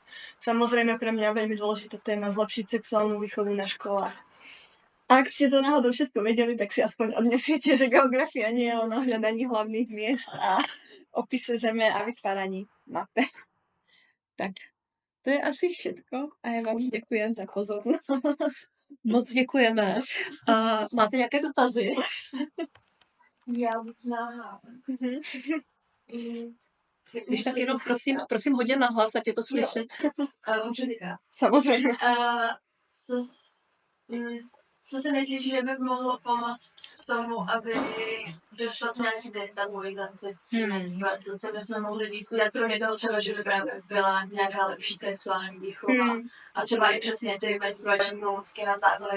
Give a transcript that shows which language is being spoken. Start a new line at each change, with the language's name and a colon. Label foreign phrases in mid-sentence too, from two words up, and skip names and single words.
Slovak: Samozrejme pre mňa veľmi dôležitá téma zlepšiť sexuálnu výchovu na školách. Ak ste to náhodou všetko vedeli, tak si aspoň odnesiete, že geografia nie je o hľadaní hlavných miest a opise zeme a vytváraní mape. Tak, to je asi všetko a ja vám ďakujem za pozornosť.
Czech: Moc děkujeme. Máte nějaké dotazy? Já možná. Když tak jenom prosím hodně nahlas, ať je to slyšet. Samozřejmě. Co si myslíš, že by mohlo pomoct k tomu, aby došlo k nějaké destabilizaci menstruace, co bychom mohli diskutovat, kromě toho třeba, že by právě byla nějaká lepší sexuální výchova a třeba i přesně ty menstruační pomůcky na základech.